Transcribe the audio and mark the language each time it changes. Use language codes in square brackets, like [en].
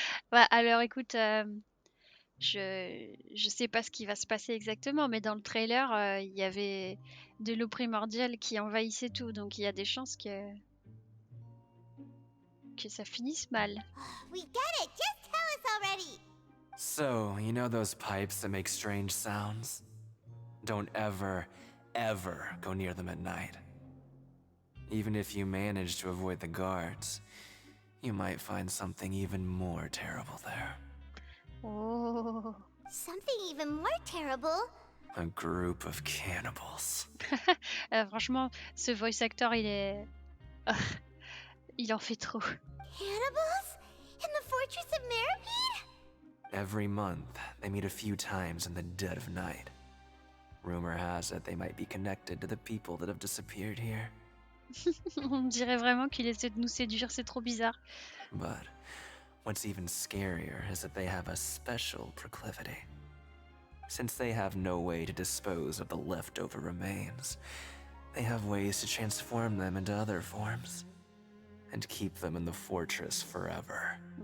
[fr] Bah, alors écoute, je sais pas ce qui va se passer exactement, mais dans le trailer, il y avait de l'eau primordiale qui envahissait tout, donc il y a des chances que ça finisse mal. [en] We get it! Just tell us already! So, you know those pipes that make strange sounds? Don't ever, ever go near them at night. Even if you manage to avoid the guards, you might find something even more terrible there. Oh. Something even more terrible. A group of cannibals. [fr] Franchement, ce voice actor, il est... il en fait trop. [en] Cannibals? In the fortress of Méropide? Every month, they meet a few times in the dead of night. Rumor has it they might be connected to the people that have disappeared here. [fr] On dirait vraiment qu'il essaie de nous séduire, c'est trop bizarre. [en] But what's even scarier is that they have a special proclivity. Since they have no way to dispose of the leftover remains, they have ways to transform them into other forms and keep them in the fortress forever.